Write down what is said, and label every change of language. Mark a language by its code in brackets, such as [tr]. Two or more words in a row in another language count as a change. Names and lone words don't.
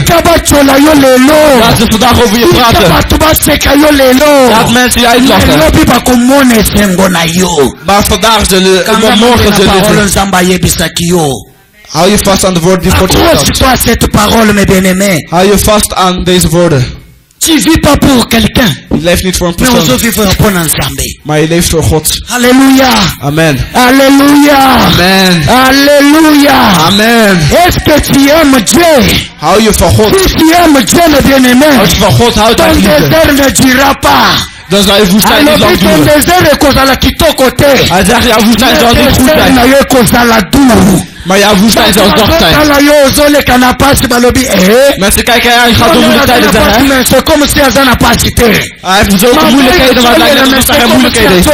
[nl] Laat we vandaag over je praten. Laat mensen je uitlachen. Maar vandaag zullen, morgen zullen hou je vast aan de woorden die God zegt. Hou je vast aan deze woorden. [fr] Tu vis pas pour quelqu'un. [nl] Je leeft niet voor een persoon. Maar je leeft voor God. Alléluia. Amen. Alléluia. Amen. Alléluia. Amen. [fr] Est-ce que tu aimes Dieu? [nl] Hou je van God. [fr] Si tu aimes Dieu, mes bien-aimés, [nl] als je van God houdt, [fr] ton désert ne durera pas. [nl] Dan zal je woestijn niet lang duren. Hij zegt, jouw woestijn zal niet goed zijn. Maar jouw woestijn zal zacht zijn. Mensen kijken, hij gaat door moeilijke tijden zeggen. Hij heeft zoveel moeilijkheden, maar hij lijkt alsof hij geen moeilijkheden heeft.